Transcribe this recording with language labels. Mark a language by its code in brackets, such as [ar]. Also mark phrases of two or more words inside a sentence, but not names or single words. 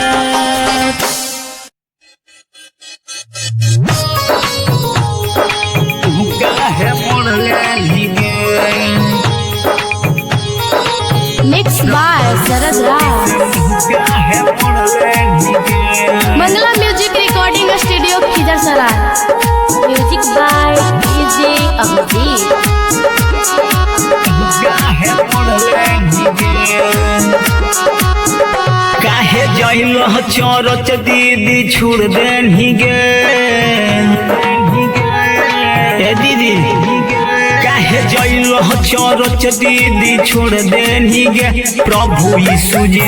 [en] Mixed by Sarad Raj. Mangala Music Recording Studio, Khizar. Music by DJ Abhijit. [mai] काहे जाइल चौरच दीदी छोड़ देनी गे ए दीदी काहे जाइल चौरच दीदी छोड़ देनी गे प्रभु यीशु